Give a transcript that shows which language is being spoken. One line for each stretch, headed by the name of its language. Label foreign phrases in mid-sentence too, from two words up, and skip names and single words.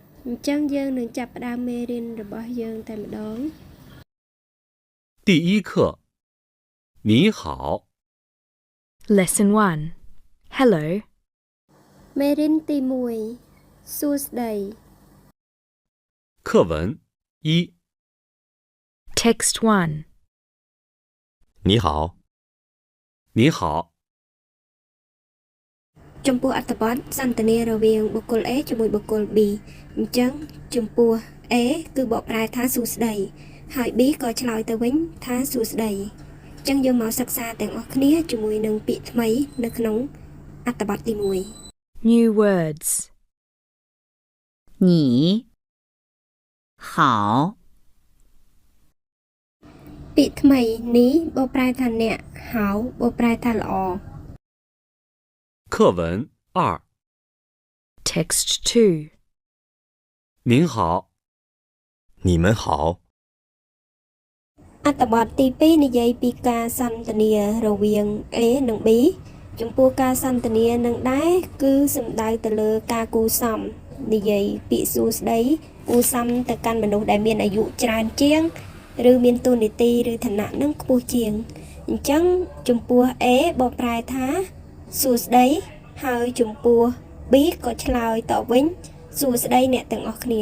Khmer: Chẳng dương នឹងចាប់ផ្ដើមមេរៀនរបស់យើងតែម្ដង
Chinese: 第一课，你好。
English: Lesson 1. Hello.
Khmer: មេរៀនទី1សួស្តី
Chinese: 课文一，
English: Text 1.
Chinese: 你好。你好。
Khmer: ចំពោះអត្ថបទសន្ទនារវាងបុគ្គល A ជាមួយបុគ្គល B អញ្ចឹងចំពោះ A គឺបកប្រែថាសួស្តីហើយ B ក៏ឆ្លើយទៅវិញថាសួស្តីអញ្ចឹងយើងមកសិក្សាទាំងអស់គ្នាជាមួយនឹងពាក្យថ្មីនៅក្នុងអត្ថបទទី1
English: New words.
Chinese: 你好
Khmer: ពាក្យថ្មីនេះបកប្រែថាអ្នកហៅបកប្រែថាល្អ
Chinese: 课文二，
English: Text 2.
Chinese: 您好。你们好。
Khmer: អត្ថបទទី2និយាយពីការសន្ទនារវាង A និង B ចំពោះការសន្ទនានឹងដែរគឺសំដៅទៅលើការគូសំនិយាយពាក្យសួស្តីគូសំទៅកាន់មនុស្សដែលមានអាយុច្រើនជាងឬមានតួនាទីឬឋានៈនឹងខ្ពស់ជាងអញ្ចឹងចំពោះ A បកប្រែថាសួស្តីហើយចំពោះ B ក៏ឆ្លើយតបវិញសួស្តីអ្នកទាំងអស់គ្នា